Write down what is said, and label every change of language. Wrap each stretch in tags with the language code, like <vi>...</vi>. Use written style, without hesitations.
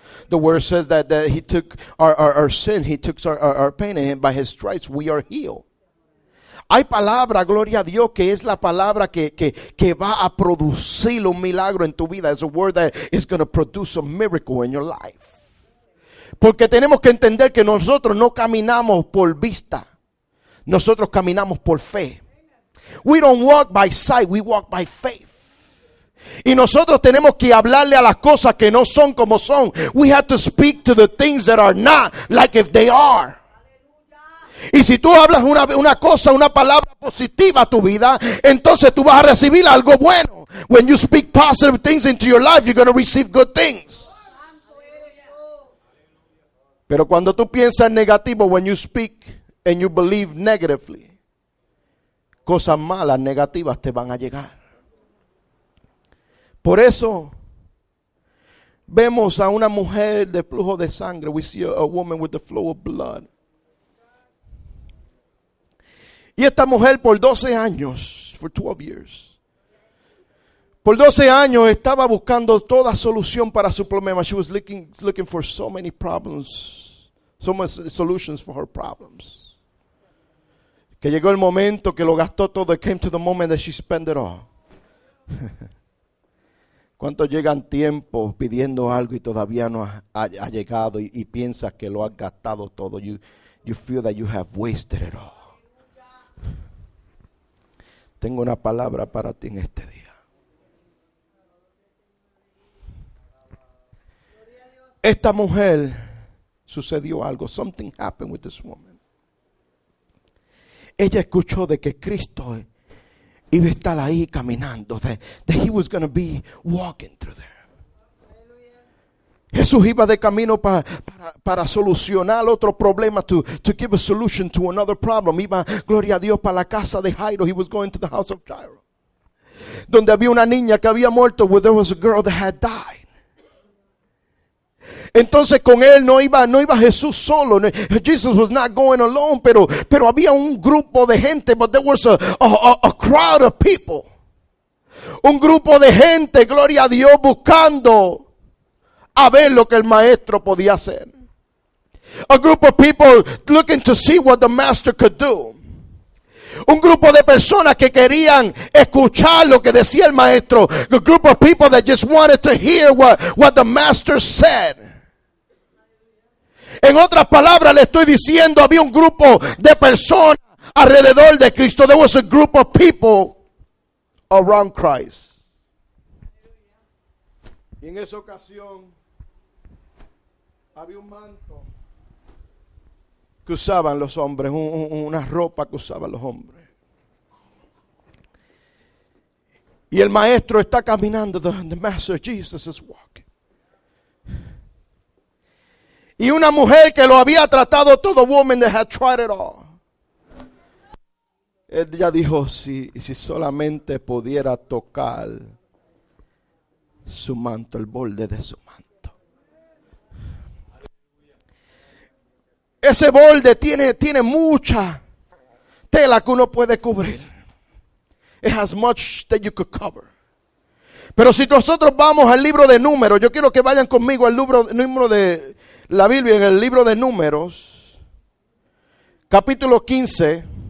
<en>The word says that He took our sin, He took our pain, and by His stripes we are healed.</en> <es>Hay palabra, gloria a Dios, que es la palabra que va a producir un milagro en tu vida.</es> <en>It's a word that is going to produce a miracle in your life.</en> <es>Porque tenemos que entender que nosotros no caminamos por vista. Nosotros caminamos por fe.</es> <en>We don't walk by sight, we walk by faith.</en> <es>Y nosotros tenemos que hablarle a las cosas que no son como son.</es> <en>We have to speak to the things that are not like if they are.</en> <es>Y si tú hablas una cosa, una palabra positiva a tu vida, entonces tú vas a recibir algo bueno.</es> <en>When you speak positive things into your life, you're going to receive good things.</en> <es>Pero cuando tú piensas negativo,</es> <en>when you speak and you believe negatively,</en> <es>cosas malas, negativas te van a llegar. Por eso vemos a una mujer de flujo de sangre.</es> <en>We see a woman with the flow of blood.</en> <es>Y esta mujer por 12 años</es> <en>for 12 years.</en> <es>Por 12 años estaba buscando toda solución para su problema.</es> <en>She was looking for so many problems, so many solutions for her problems.</en> <es>Que llegó el momento que lo gastó todo.</es> <en>It came to the moment that she spent it all.</en> <es>¿Cuántos llegan tiempo pidiendo algo y todavía no ha llegado y piensas que lo has gastado todo?</es> <en>You feel that you have wasted it all.</en> <es>Tengo una palabra para ti en este día. Esta mujer sucedió algo.</es> <en>Something happened with this woman.</en> <es>Ella escuchó de que Cristo iba a estar ahí caminando.</es> <en>That he was going to be walking through there.</en> <es>Jesús iba de camino para solucionar otro problema.</es> <en>To give a solution to another problem.</en> <es>Iba, gloria a Dios, para la casa de Jairo.</es> <en>He was going to the house of Jairo.</en> <es>Donde había una niña que había muerto.</es> <en>Where there was a girl that had died.</en> <es>Entonces con él no iba Jesús solo.</es> <en>Jesus was not going alone,</en> <es>pero había un grupo de gente,</es> <en>but there was a crowd of people.</en> <es>Un grupo de gente, gloria a Dios, buscando a ver lo que el maestro podía hacer.</es> <en>A group of people looking to see what the master could do.</en> <es>Un grupo de personas que querían escuchar lo que decía el maestro.</es> <en>A group of people that just wanted to hear what the master said.</en> <es>En otras palabras, le estoy diciendo, había un grupo de personas alrededor de Cristo.</es> <en>There was a group of people around Christ.</en> <es>Y en esa ocasión había un manto que usaban los hombres, una ropa que usaban los hombres. Y el maestro está caminando,</es> <en>the Master Jesus is walking.</en> <es>Y una mujer que lo había tratado todo,</es> <en>woman that had tried it all.</en> <es>Ella dijo, si solamente pudiera tocar su manto, el borde de su manto. Ese borde tiene mucha tela que uno puede cubrir.</es> <en>It has much that you could cover.</en> <es>Pero si nosotros vamos al libro de Números, yo quiero que vayan conmigo al número de la Biblia, en el libro de Números, capítulo 15.</es>